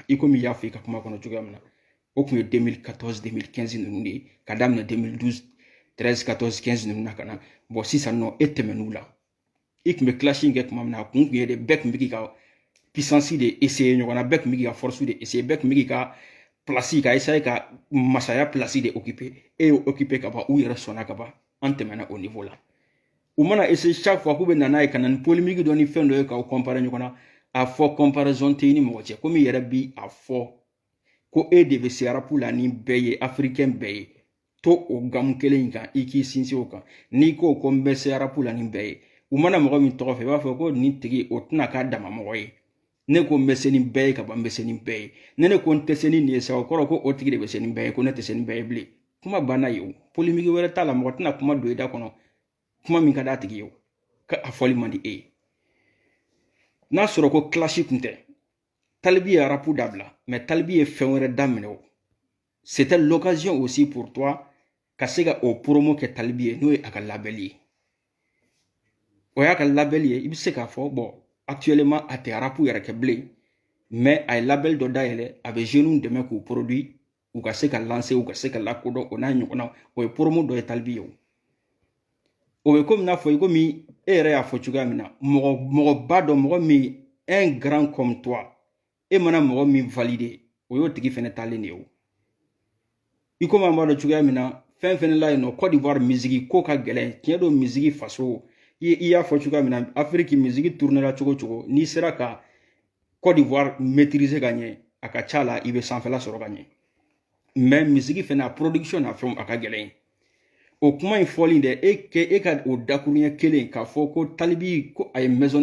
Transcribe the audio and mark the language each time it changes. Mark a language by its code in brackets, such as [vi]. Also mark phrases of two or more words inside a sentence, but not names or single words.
[bm] i komi i y'a fɔ i ka kuma kɔnɔ cogoya min na o tun ye 2014 2015 ninnu de ye ka daminɛ 2012 13 14 15 ninnu na ka na bon sisan nɔ e tɛmɛn'u la i tun bɛ clash in kɛ tuma min na a kun tun ye de bɛɛ tun bɛ k'i ka puissance de essayer ɲɔgɔn na bɛɛ tun bɛ k'i ka force de essayer bɛɛ tun bɛ k'i ka place ka essayer ka masaya place de occuper e y'o occuper ka ban u yɛrɛ sɔnna ka ban an tɛmɛna o niveau la u mana essayer [fr] chaque fois [bm] k'u bɛ na n'a ye ka na ni polémique dɔ ni fɛn dɔ ye k'aw comparer ɲɔgɔn na a fɔ comparaison tɛ i ni mɔgɔ cɛ komi i yɛrɛ bi a fɔ ko e de bɛ se rap la ni bɛɛ ye africain bɛɛ ye to o gamu kelen in kan i k'i sinsin o kan n'i ko ko n bɛ se rap la ni bɛɛ ye u mana mɔgɔ min tɔgɔ fɛ i b'a fɔ ko nin tigi o tɛna k'a dama mɔgɔ ye ne ko n bɛ se nin bɛɛ ye ka ban n bɛ se nin bɛɛ ye ne ko n tɛ se nin ye sa o kɔrɔ ko o tigi de bɛ se nin bɛɛ ye ko ne tɛ se nin bɛɛ ye bilen kuma banna ye o polémique wɛrɛ t'a la mɔgɔ tɛna kuma don i da kɔnɔ kuma min ka d'a tigi ye o ka a fɔli man di e ye n'a sɔrɔ ko clash tun tɛ Talbi ye rap dabila mais Talbi ye fɛn wɛrɛ daminɛ o [fr] c'était l'occasion aussi pour toi [bm] ka se ka o promo kɛ Talbi ye n'o ye a ka label ye o y'a ka label ye i bɛ se k'a fɔ [fr] bon actuellement [bm] a tɛ rap yɛrɛ kɛ bilen mais a ye label dɔ dayɛlɛ a bɛ jeunes dɛmɛ k'u produit u ka se ka lancer u ka se ka lakodɔn o n'a ɲɔgɔnna o ye promo dɔ ye Talbi ye o bɛ komi n'a fɔ i komi e yɛrɛ y'a fɔ cogoya min na mɔgɔba dɔ mɔgɔ min [fr] un grand comme toi [bm] e mana mɔgɔ min valider o y'o tigi fɛnɛ talen de ye o i komi an b'a dɔn cogoya min na fɛn fɛnɛ la yen nɔ Côte d'Ivoire misigi ko ka gɛlɛn tiɲɛ don misigi faso i y'a fɔ cogoya min na Afrique misigi tournera cogo cogo n'i sera ka Côte d'Ivoire maîtriser ka ɲɛ a ka ca la i bɛ sanfɛla sɔrɔ ka ɲɛ mais misigi fɛnɛ a production na fɛnw a ka gɛlɛn o kuma in fɔli dɛ e ka o dakuruɲɛ kelen k'a fɔ ko Talibi ko a ye maison